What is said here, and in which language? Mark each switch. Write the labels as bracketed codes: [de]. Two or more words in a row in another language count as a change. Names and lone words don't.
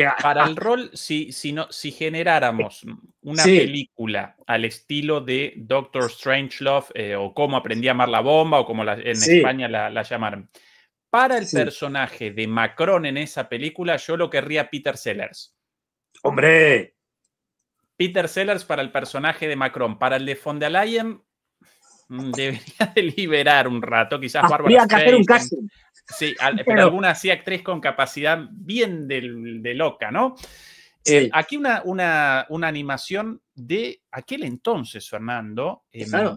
[es] Para el rol, si generáramos una película al estilo de Doctor Strangelove o Cómo aprendí a amar la bomba o como en España la llamaron, para el personaje de Macron en esa película, yo lo querría Peter Sellers. ¡Hombre! Peter Sellers para el personaje de Macron. Para el de von der Leyen, debería deliberar un rato, quizás Bárbara Streisand. Hacer un casting. Sí, pero alguna así actriz con capacidad bien de loca, ¿no? Sí. Aquí una animación de aquel entonces, Fernando. Claro.